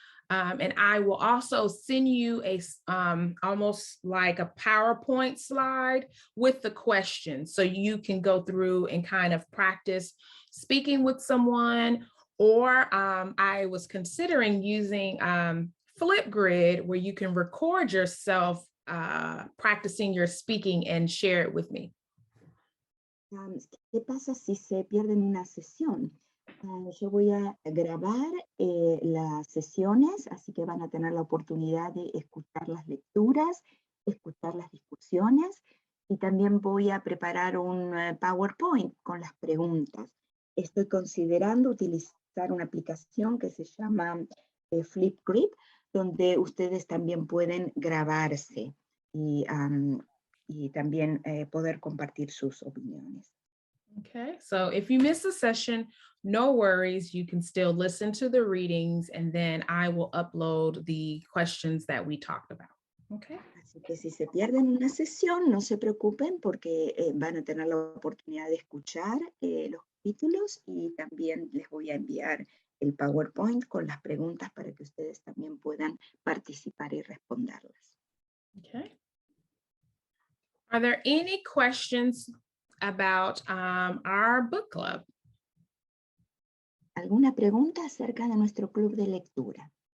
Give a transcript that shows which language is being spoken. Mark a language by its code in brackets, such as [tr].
[en] And I will also send you a almost like a PowerPoint slide with the questions so you can go through and kind of practice speaking with someone. Or I was considering using Flipgrid where you can record yourself practicing your speaking and share it with me. [es] ¿Qué pasa si se pierden una sesión? Yo voy a grabar las sesiones, así que van a tener la oportunidad de escuchar las lecturas, escuchar las discusiones y también voy a preparar un PowerPoint con las preguntas. Estoy considerando utilizar una aplicación que se llama Flipgrid, donde ustedes también pueden grabarse y también poder compartir sus opiniones. [en] Okay, so if you miss a session, no worries. You can still listen to the readings and then I will upload the questions that we talked about. Okay. [es] Así que si se pierden una sesión, no se preocupen porque van a tener la oportunidad de escuchar los capítulos y también les voy a enviar el PowerPoint con las preguntas para que ustedes también puedan participar y responderlas. [en] Okay. Are there any questions about our book club? [es] ¿Alguna pregunta acerca de nuestro club de lectura?